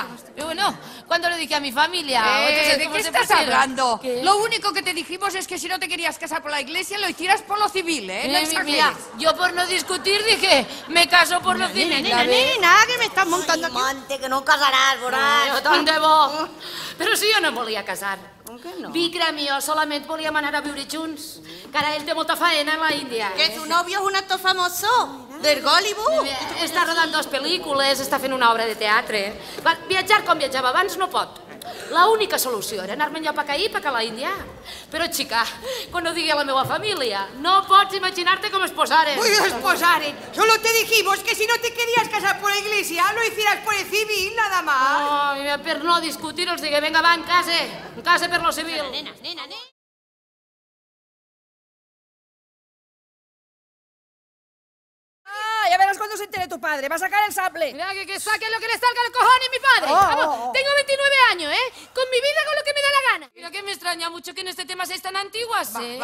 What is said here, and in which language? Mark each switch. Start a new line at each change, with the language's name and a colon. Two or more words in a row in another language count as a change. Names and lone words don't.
Spanish: Y bueno, cuando lo dije a mi familia... ¿De qué estás hablando? Lo único que te dijimos es que si no te querías casar por la iglesia, lo hicieras por lo civil, ¿eh? No exageres. Mira, yo por no discutir dije, me caso por lo civil. Nena, que me estás montando aquí. Monte, que no casarás,
Catalan: borràs. Tant de bo. Però si jo no volia casar. Vikram i jo solament volíem anar a viure junts. Que ara ell té molta faena en la Índia.
Spanish: Que tu novio es un actor famoso del Hollywood.
Catalan: Està rodant 2 pel·lícules, està fent una obra de teatre. Viatjar com viatjava abans no pot. La única solució era anar-me'n jo para a la Índia. Però, xica, quan ho digui a la meva família, no pots imaginar-te com es posaren. Uy, es posaren.
Spanish: Solo te dijimos que si no te querías casar por la iglesia, lo hicieras por el civil, nada más.
Catalan: Ai, per no discutir, els digui, venga, va, en case per lo civil.
Spanish: Nena. Ya verás cuando se entere tu padre. Va a sacar el sable. Mira, que saque lo que le salga el cojones, mi padre. Vamos, tengo 29 años, ¿eh? Con mi vida, con lo que me da la gana. Mira que me extraña mucho que en este tema seáis tan antiguas, ¿eh?